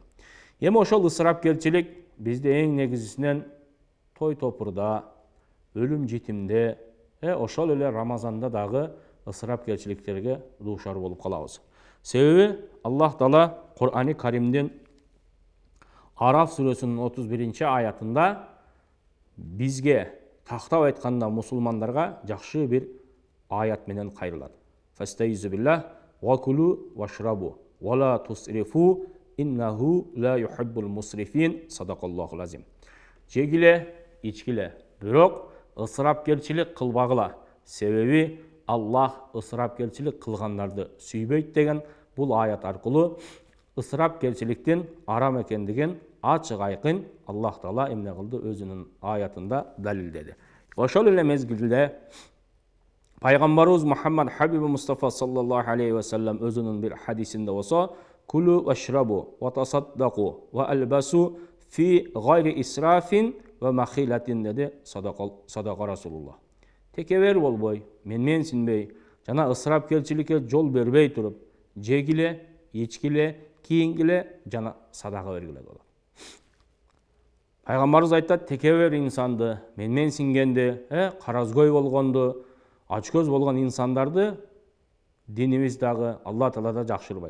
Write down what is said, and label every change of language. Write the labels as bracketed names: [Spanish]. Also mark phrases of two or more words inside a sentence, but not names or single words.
[Kyrgyz] Эми ошол ысырапкерчилик бизде эң негизисинен той топурда, өлүм житимде, ошол эле Рамазанда дагы ысырапкерчиликтерге дуушар болуп калабыз. Себеби Аллах Таала Кур'ани Каримдин Араф сүрөсүнүн 31 аятында бизге тактап айтканда мусулмандарга жакшы бир аят менен кайрылат. [Arabic] فأستعيذ بالله وكلوا واشربوا ولا تسرفوا إنه لا يحب المسرفين. صدق الله العظيم. [Kyrgyz] Жегіле, ичкіле, бирок ысырапкерчилик кылбагыла. Себеби Аллах ысырапкерчилик кылгандарды сүйбөйт деген бул аят аркылуу ысырапкерчиликтин арам экендигин ачык айкын Аллах Таала эмне кылды өзүнүн аятында далилдеди. Ошол эле мезгилде пайгамбарыбыз Мухаммад Хабиби Мустафа [Arabic] صلى الله عليه وسلم [Kyrgyz] өзүнүн бир хадисинде болсо: [Arabic] "كلوا واشربوا وتصدقوا والبسوا في غير إسراف ومخيلة" деди صدق رسول الله. [Kyrgyz] Текебер болбой, менмен синбей, жана ысырапкерчиликке жол бербей туруп, жегиле, ичкиле, кийингиле жана садака бергиле болот. Пайгамбарыбыз айтат: текебер инсанды, менмен сингенди, каразгой болгонду, ачкөз болгон инсандарды динибиз дагы, Алла Таала да жакшырбайт.